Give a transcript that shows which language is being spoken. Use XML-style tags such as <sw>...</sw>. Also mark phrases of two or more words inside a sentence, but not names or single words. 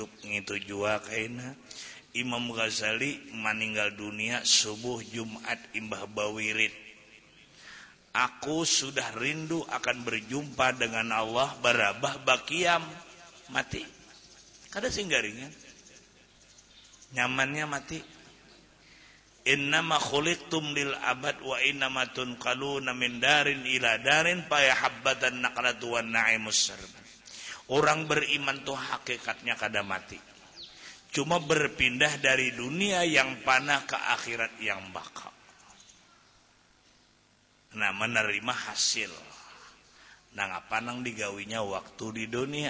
<bjn>Ngitu jua kaina Imam Ghazali meninggal dunia subuh Jumat imbah bawirid. Aku sudah rindu akan berjumpa dengan Allah, barabah bakiam mati. Kada singgaringan. Nyamannya mati.</bjn> <ar>إنما خلقتم للأبد وإنما تنقلون من دار إلى دار فيا هبة النقلة والنعيم السرمد.</ar> <bjn>Orang beriman tuh hakikatnya kada mati. Cuma berpindah dari dunia yang panah ke akhirat yang bakal. Nah, menerima hasil. Nang apa nang digawinya waktu di dunia.</bjn>